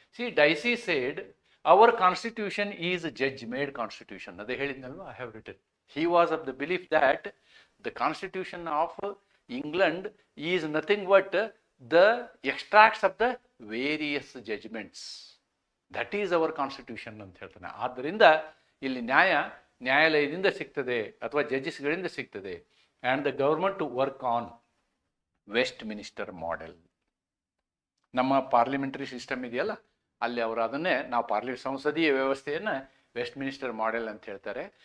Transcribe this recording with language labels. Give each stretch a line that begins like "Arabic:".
English: Dicey said our constitution is judge made constitution.
Kannada: ಅದೇ ಹೇಳಿದ್ನಲ್ವಾ,
English: I have written. He was of the belief that the constitution of England is nothing but the extracts of the various judgments. That is our constitution
Kannada: ಅಂತ ಹೇಳ್ತಾನೆ. ಆದ್ದರಿಂದ ಇಲ್ಲಿ ನ್ಯಾಯಾಲಯದಿಂದ ಸಿಗ್ತದೆ ಅಥವಾ ಜಡ್ಜಸ್ಗಳಿಂದ ಸಿಗ್ತದೆ.
English: And the government to work on Westminster model.
Kannada: ನಮ್ಮ parliamentary system ಇದೆಯಲ್ಲ, ಅಲ್ಲಿ ಅವರು ಅದನ್ನೇ ನಾವು ಸಂಸದೀಯ ವ್ಯವಸ್ಥೆಯನ್ನು ವೆಸ್ಟ್ ಮಿನಿಸ್ಟರ್ ಮಾಡೆಲ್ ಅಂತ ಹೇಳ್ತಾರೆ.